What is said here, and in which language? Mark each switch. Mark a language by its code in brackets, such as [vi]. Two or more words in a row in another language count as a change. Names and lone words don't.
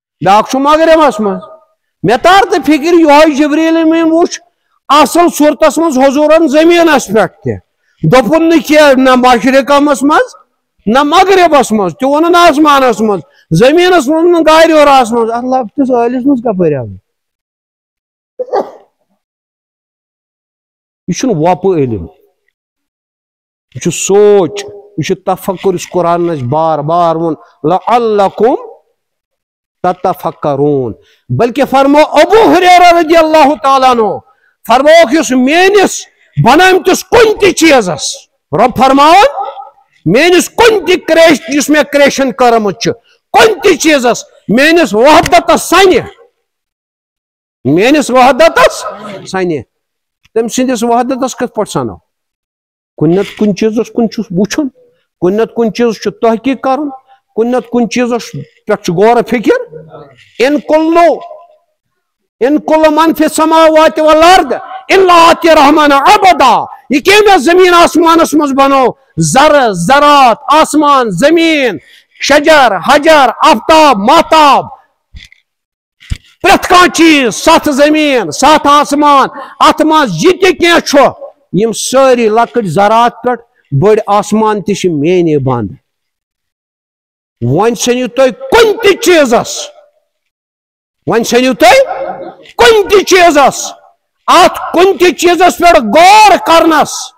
[ks] بیاکھ چھُ مغربس منٛز مےٚ تار تہٕ فِکر یِہوے جبریل أمیٖن وُچھ اصل صورتس منٛز حضوٗرن زٔمیٖنس پٮ۪ٹھ تہِ دوٚپُن نہٕ کینٛہہ نہ مشرقس منٛز نہ مغربس منٛز تہِ ووٚنُن آسمانس منٛز زٔمیٖنس منٛز نہٕ گارِ وراہس منٛز اتھ لۄکٹِس ٲلِس منٛز کپٲرۍ آو یہ چھُنہٕ وۄپہٕ علم یہ چھُ سونچ یہ چھُ تفکر یُس قرآنس بار بار ووٚن [ar] لعلکم تتفکرون [ks] بلکہ فرمو ابو ہریرہ [ar] رضی اللہ تعالیٰ عنہ [ks] فرموک یُس میٲنِس بنٲمتِس کُنہِ تہِ چیٖزس رۄب فرماوان میٲنِس کُنہِ تہِ یُس مےٚ کریشن کٔرمٕژ چھِ کُنہِ تہِ چیٖزس میٲنِس وحدتس سنہِ میٲنِس وحدتس سنہِ تٔمۍ سٕنٛدِس وحدتس کِتھ پٲٹھۍ سنو کُنہِ نتہٕ کُنہِ چیٖزس کُن چھُس وٕچھُن کُنہِ نتہٕ کُنہِ چیٖزس چھُ تحقیٖق کرُن کُنہِ نتہٕ کُنہِ چیٖزس پٮ۪ٹھ چھُ غورٕ فِکر ان [ar] کُلُ من فی السماوات والارض الا آتی الرحمن عبدا [ks] یہ کیٚمۍ زمین آسمانس منٛز بنو [ar] زرٕ [ks] زرات آسمان زمین شجر حجر آفتاب ماہتاب پرٛٮ۪تھ کانٛہہ چیٖز ستھ زمین ستھ آسمان اتھ منٛز یہِ تہِ کینٛہہ چھُ یم سٲری لۄکٕٹۍ زرات پٮ۪ٹھ بٔڑۍ آسمان تہِ چھِ میٛانے بنٛد وۄنۍ ژھٕنِو تُہۍ کُنہِ تہِ چیٖزس وۄنۍ ژھٕنِو تُہۍ کُنہِ تہِ چیٖزس اتھ کُنہِ تہِ چیٖزس پٮ۪ٹھ غور کرنس